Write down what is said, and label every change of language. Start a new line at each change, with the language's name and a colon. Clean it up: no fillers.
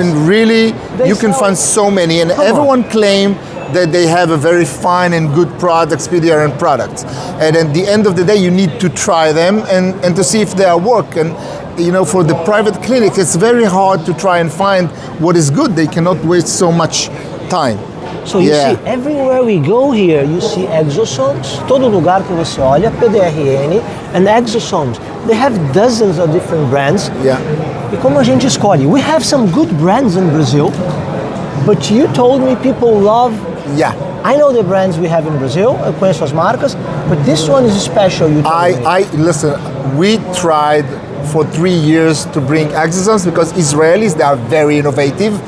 English: And really, you can find so many. And everyone claim that they have a very fine and good products, PDRN products. And at the end of the day, you need to try them and to see if they are work. And you know, for the private clinics, it's very hard to try and find what is good. They cannot waste so much time. So you see, everywhere we go here, you see exosomes.
Portuguese: Todo lugar que você olha,
English: PDRN and exosomes. They have dozens of different brands.
Portuguese: E como a gente escolhe?
English: We have some good brands in Brazil, but you told me people love... I know the brands we have in Brazil,
Portuguese: eu conheço as marcas,
English: but this one is special, you told me. Listen, we tried for 3 years to bring exosomes because Israelis, they are very innovative.